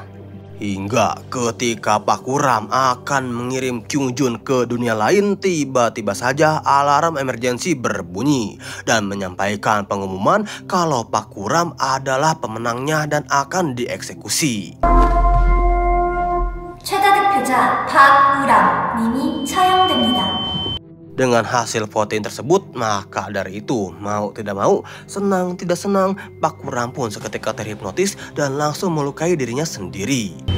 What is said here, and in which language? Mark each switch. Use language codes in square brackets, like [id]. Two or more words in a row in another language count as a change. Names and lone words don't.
[id] Hingga ketika Pak Kuram akan mengirim Kyung Jun ke dunia lain, tiba-tiba saja alarm emergensi berbunyi dan menyampaikan pengumuman kalau Pak Kuram adalah pemenangnya dan akan dieksekusi. [ko] 최다 득표자 박우람 님이 처형됩니다. [id] Dengan hasil voting tersebut, maka dari itu, mau tidak mau, senang tidak senang, Pak Kuram pun seketika terhipnotis dan langsung melukai dirinya sendiri.